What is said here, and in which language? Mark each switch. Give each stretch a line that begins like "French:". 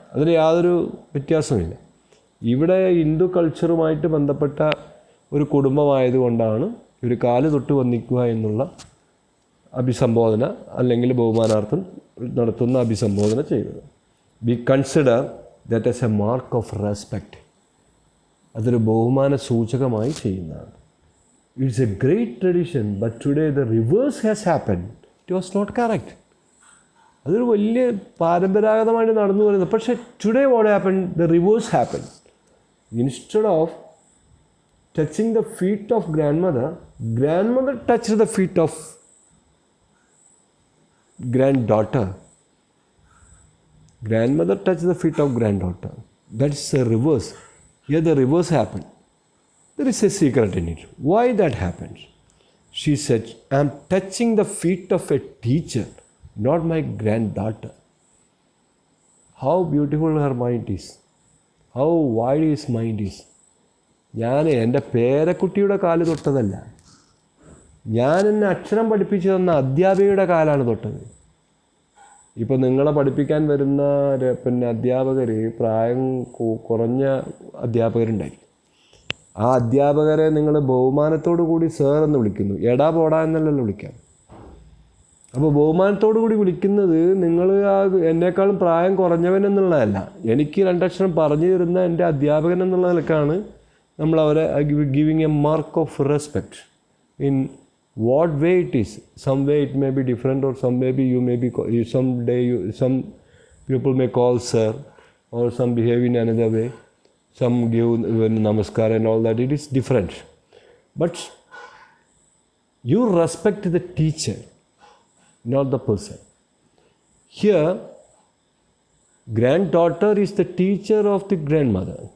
Malayalam: അതിൽ യാതൊരു വ്യത്യാസമില്ല. ഇവിടെ ഹിന്ദു കൾച്ചറുമായിട്ട് ബന്ധപ്പെട്ട ഒരു കുടുംബമായതുകൊണ്ടാണ് ഒരു കാല് തൊട്ട് വന്നിക്കുക എന്നുള്ള അഭിസംബോധന അല്ലെങ്കിൽ ബഹുമാനാർത്ഥം നടത്തുന്ന അഭിസംബോധന ചെയ്യുന്നത്.
English: We consider that as a mark of respect.
Malayalam: അതൊരു ബഹുമാന സൂചകമായി ചെയ്യുന്നതാണ്.
English: It's a great tradition, but today the reverse has happened. It was not correct.
Malayalam: അതൊരു വലിയ പാരമ്പരാഗതമായിട്ട് നടന്നു വരുന്നത്.
English: പക്ഷേ today what happened? The reverse happened. Instead of touching the feet of grandmother touched the feet of granddaughter. Grandmother touched the feet of granddaughter. That's the reverse. Here the reverse happened. There is a secret in it. Why that happens? She said, I am touching the feet of a teacher, not my granddaughter. How beautiful her mind is. How wide his mind is.
Malayalam: ഞാൻ എൻ്റെ പേരക്കുട്ടിയുടെ കാല് തൊട്ടതല്ല, ഞാൻ എന്നെ അക്ഷരം പഠിപ്പിച്ചു തന്ന അധ്യാപികയുടെ കാലാണ് തൊട്ടത്. ഇപ്പോൾ നിങ്ങളെ പഠിപ്പിക്കാൻ വരുന്ന അധ്യാപകർ പ്രായം കുറഞ്ഞ അധ്യാപകരുണ്ടായിരിക്കും. ആ അധ്യാപകരെ നിങ്ങൾ ബഹുമാനത്തോടു കൂടി സർ എന്ന് വിളിക്കുന്നു, എടാ പോടാ എന്നല്ലല്ലോ വിളിക്കാം. അപ്പോൾ ബഹുമാനത്തോടു കൂടി വിളിക്കുന്നത് നിങ്ങൾ എന്നേക്കാളും പ്രായം കുറഞ്ഞവൻ എന്നുള്ളതല്ല, എനിക്ക് രണ്ടക്ഷരം പറഞ്ഞു തരുന്ന എൻ്റെ അധ്യാപകൻ എന്നുള്ള നിലക്കാണ് നമ്മൾ അവരെ
English: Giving a mark of respect. In what way it is, some way it may be different, or some may be you may be some day some People may call sir, or some behave in another way. Some give namaskar and all that. It is different. But you respect the teacher, not the person. Here, granddaughter is the teacher of the grandmother.